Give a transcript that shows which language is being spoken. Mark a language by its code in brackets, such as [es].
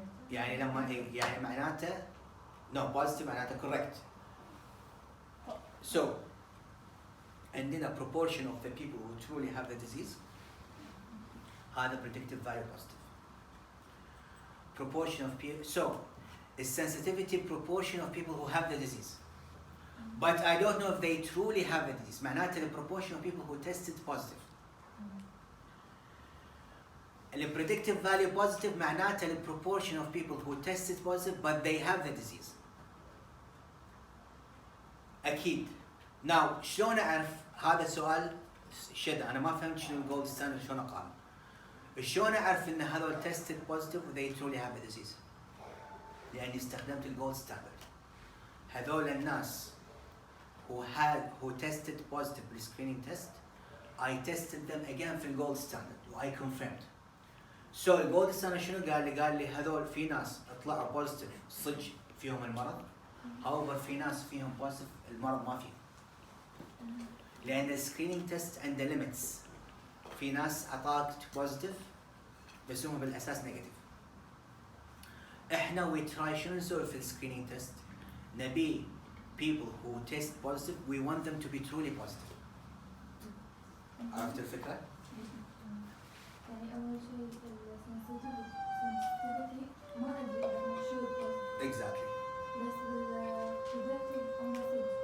[ar] يعني لما يعني معناته no positive معناته correct. [en] So عندنا proportion of the people who truly have the disease هذا predictive value positive. Proportion of people, so the sensitivity proportion of people who have the disease. But I don't know if they truly have the disease. معناته the proportion of people who tested positive. The predictive value positive معناته the proportion of people who tested positive but they have the disease. [ar] أكيد. Now شلون أعرف هذا سؤال شد أنا ما فهمت شنو الجولد ستاندرد شلون أقارن. شلون أعرف إن هذول tested positive و [en] they truly have the disease؟ [ar] لأني استخدمت الجولد ستاندرد. هذول الناس [en] who tested positive بالscreening test I tested them again [ar] في الجولد ستاندرد [en] و I confirmed. [ar] So الجولد ستاندرد شنو قال لي؟ قال لي هذول في ناس طلعوا بوزيتيف صدق فيهم المرض. however في ناس فيهم بوزيتيف المرض ما فيهم. لأن السكرينينج تيست عنده ليميتس. في ناس عطاك بوزيتيف بس هم بالأساس نيجاتيف. [en] احنا we try [ar] شنو نسوي في السكرينينج تيست؟ نبي [en] people who test positive we want them to be truly positive. [ar] عرفت الفكرة؟ يعني أول شيء sensitivity ما أدري أنا شو [en] exactly. [ar] بس predictive أنا صدق.